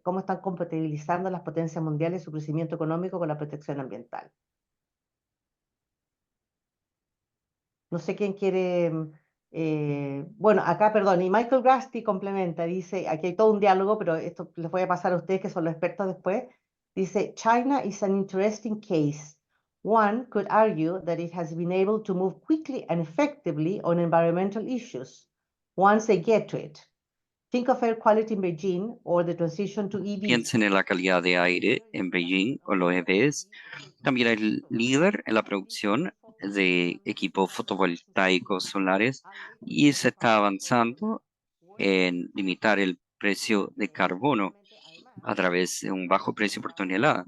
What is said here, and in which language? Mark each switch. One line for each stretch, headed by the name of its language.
Spanish: ¿Cómo están compatibilizando las potencias mundiales su crecimiento económico con la protección ambiental? No sé quién quiere. Bueno, acá, perdón, y Michael Grasty complementa, dice, aquí hay todo un diálogo, pero esto les voy a pasar a ustedes que son los expertos después.
English: Dice, China is an interesting case. One could argue that it has been able to move quickly and effectively on environmental issues once they get to it. Think of air quality in Beijing or the transition to EVs.
Spanish: Piensen en la calidad de aire en Beijing o los EVs. También es líder en la producción de equipos fotovoltaicos solares y se está avanzando en limitar el precio de carbono a través de un bajo precio por tonelada.